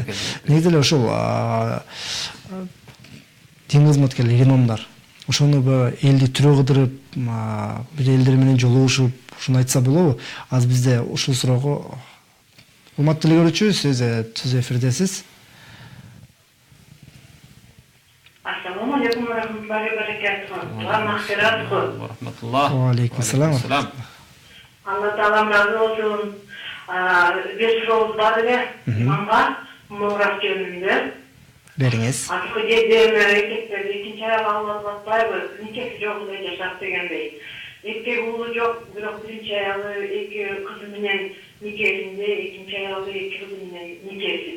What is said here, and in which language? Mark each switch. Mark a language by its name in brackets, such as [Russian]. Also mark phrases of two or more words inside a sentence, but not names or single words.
[Kyrgyz] Негизи эле ошол дин кызматкерлер, имамдар ошону элди түрө кыдырып, бир элдер менен жолугушуп, ушуну айтса болобу? Аз бизде ушул суроого урматтуу көрүүчү, сиз сөз эфирдесиз. [Arabic] السلام عليكم ورحمة الله وبركاته. وعليكم السلام. [Kyrgyz] Алла Таалам разы болсун. Бир сурообуз бар эле имамга мурас жөнүндө. Бериңиз. Азыркы жерде эркектер экинчи аял алып атпайбы? Никеси жок эле жашап дегендей. Эркек уулу жок, бирок биринчи аялы эки кызы менен никесинде, экинчи аялы эки кызы менен никеси.